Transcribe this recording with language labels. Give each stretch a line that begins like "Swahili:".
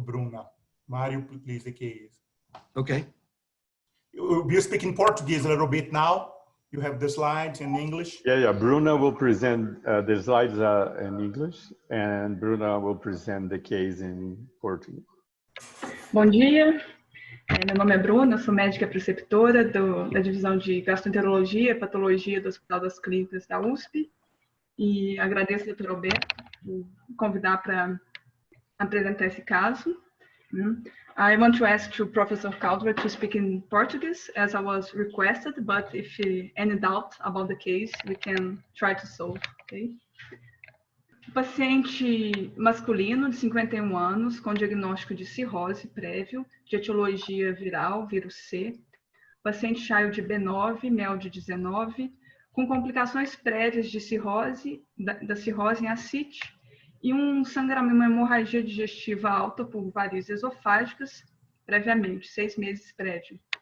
English: Bruna. Mário, please, the case. Okay. You speak in Portuguese a little bit now. You have the slides in English. Yeah. Bruna will present the slides in English, and Bruna will present the case in Portuguese.
Portuguese: Bom dia, meu nome é Bruna, eu sou médica preceptora da divisão de gastroenterologia e patologia do Hospital das Clínicas da USP, e agradeço ao Dr. Alberto por convidar para apresentar esse caso.
English: I want to ask to Professor Caldwell to speak in Portuguese as I was requested, but if any doubt about the case, we can try to solve, okay?
Portuguese: Paciente masculino de 51 anos com diagnóstico de cirrose prévio, de etiologia viral, vírus C, paciente child de B9, mel de 19, com complicações prévias de cirrose, da cirrose em ascite, e um sangramento, uma hemorragia digestiva alta por varizes esofágicas, previamente, 6 meses prévio.